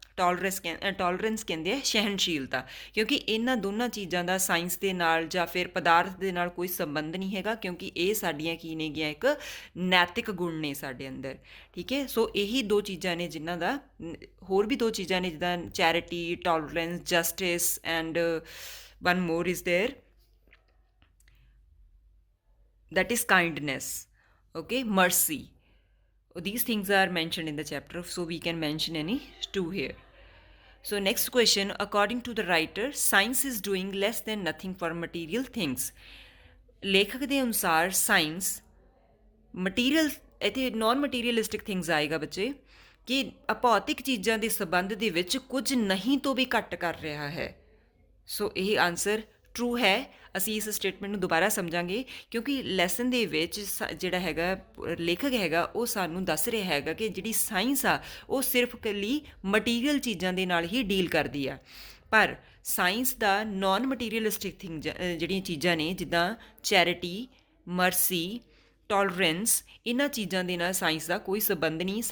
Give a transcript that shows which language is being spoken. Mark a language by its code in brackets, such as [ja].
[pa] Tolerance ਕਹਿੰਦੇ ਆ ਸਹਿਣਸ਼ੀਲਤਾ, ਕਿਉਂਕਿ ਇਹਨਾਂ ਦੋਨਾਂ ਚੀਜ਼ਾਂ ਦਾ ਸਾਇੰਸ ਦੇ ਨਾਲ ਜਾਂ ਫਿਰ ਪਦਾਰਥ ਦੇ ਨਾਲ ਕੋਈ ਸੰਬੰਧ ਨਹੀਂ ਹੈਗਾ, ਕਿਉਂਕਿ ਇਹ ਸਾਡੀਆਂ ਕੀ ਨੇਗੀਆਂ, ਇੱਕ ਨੈਤਿਕ ਗੁਣ ਨੇ ਸਾਡੇ ਅੰਦਰ। ਠੀਕ ਹੈ, ਸੋ ਇਹੀ ਦੋ ਚੀਜ਼ਾਂ ਨੇ ਜਿਨ੍ਹਾਂ ਦਾ, ਹੋਰ ਵੀ ਦੋ ਚੀਜ਼ਾਂ ਨੇ ਜਿੱਦਾਂ charity, tolerance, justice [en] And one more is there, that is kindness, okay, mercy. These things are mentioned in the chapter, so we can mention any two here. So next question, according to the writer, science is doing less than nothing for material things. [pa] ਲੇਖਕ ਦੇ ਅਨੁਸਾਰ science material, ਇੱਥੇ naan materialistic things ਆਏਗਾ ਬੱਚੇ, ਕਿ ਅਭੌਤਿਕ ਚੀਜ਼ਾਂ ਦੇ ਸੰਬੰਧ ਦੇ ਵਿੱਚ ਕੁਝ ਨਹੀਂ ਤੋਂ ਵੀ ਘੱਟ ਕਰ ਰਿਹਾ ਹੈ। ਸੋ ਇਹ ਆਨਸਰ ਟਰੂ ਹੈ। ਅਸੀਂ ਇਸ ਸਟੇਟਮੈਂਟ ਨੂੰ ਦੁਬਾਰਾ ਸਮਝਾਂਗੇ, ਕਿਉਂਕਿ ਲੈਸਨ ਦੇ ਵਿੱਚ ਜਿਹੜਾ ਹੈਗਾ ਲੇਖਕ ਹੈਗਾ ਉਹ ਸਾਨੂੰ ਦੱਸ ਰਿਹਾ ਹੈਗਾ ਕਿ ਜਿਹੜੀ ਸਾਇੰਸ ਆ ਉਹ ਸਿਰਫ ਇਕੱਲੀ ਮਟੀਰੀਅਲ ਚੀਜ਼ਾਂ ਦੇ ਨਾਲ ਹੀ ਡੀਲ ਕਰਦੀ ਆ, ਪਰ ਸਾਇੰਸ ਦਾ ਨਾਨ ਮਟੀਰੀਅਲਿਸਟਿਕ ਥਿੰਗ ਜਿਹੜੀਆਂ ਚੀਜ਼ਾਂ ਨੇ, ਜਿੱਦਾਂ ਚੈਰਿਟੀ, ਮਰਸੀ, ਟੋਲਰੈਂਸ, ਇਹਨਾਂ ਚੀਜ਼ਾਂ ਦੇ ਨਾਲ ਸਾਇੰਸ ਦਾ ਕੋਈ ਸੰਬੰਧ ਨਹੀਂ।